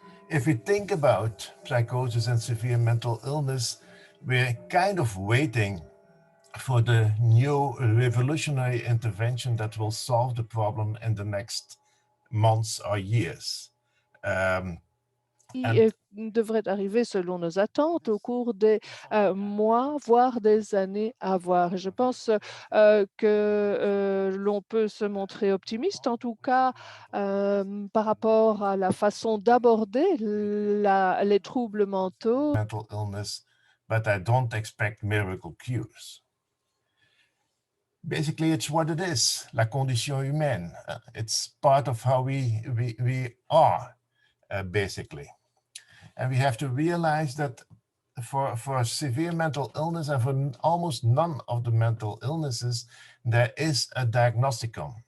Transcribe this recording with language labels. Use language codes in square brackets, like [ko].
[en] If we think about psychosis and severe mental illness, we're kind of waiting for the new revolutionary intervention that will solve the problem in the next months or years. [fr] Qui devrait arriver selon nos attentes au cours des mois, voire des années à voir. Et je pense que l'on peut se montrer optimiste, en tout cas par rapport à la façon d'aborder les troubles mentaux. [en] Mental illness, but I don't expect miracle cures. Basically, it's what it is, [fr] la condition humaine. [en] It's part of how we are, basically. And we have to realize that for severe mental illness and for almost none of the mental illnesses, there is a diagnosticum.